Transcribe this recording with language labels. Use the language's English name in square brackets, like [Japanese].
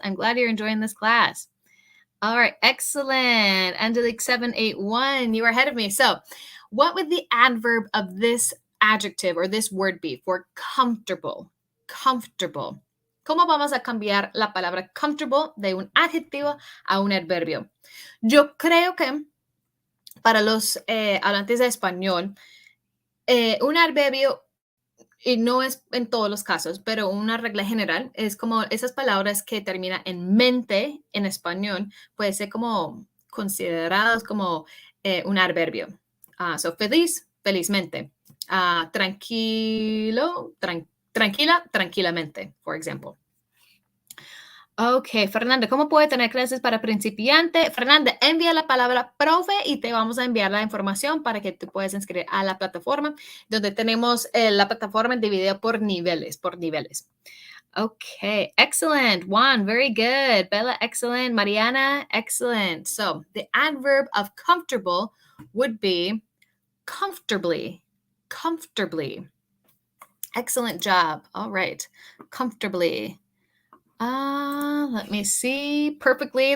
[English] I'm glad you're enjoying this class. All right, excellent. Angelique 781, you are ahead of me. So, what would the adverb of this adjective or this word be for comfortable? Comfortable. [Spanish] ¿Cómo vamos a cambiar la palabra comfortable de un adjetivo a un adverbio? Yo creo que para los hablantes de español, un adverbio, y no es en todos los casos, pero una regla general es como esas palabras que terminan en mente en español, puede ser como considerados como un adverbio. So, feliz, felizmente. Tranquilo, tranquila, tranquilamente, [English] for example. [Spanish] Ok, Fernanda, ¿cómo puede tener clases para principiante? Fernanda, envía la palabra profe y te vamos a enviar la información para que tú puedas inscribir a la plataforma, donde tenemos la plataforma dividida por niveles, [English] Okay, excellent. Juan, very good. Bella, excellent. Mariana, excellent. So the adverb of comfortable would be comfortably, comfortably. Excellent job. All right, comfortably. Let me see. Perfectly.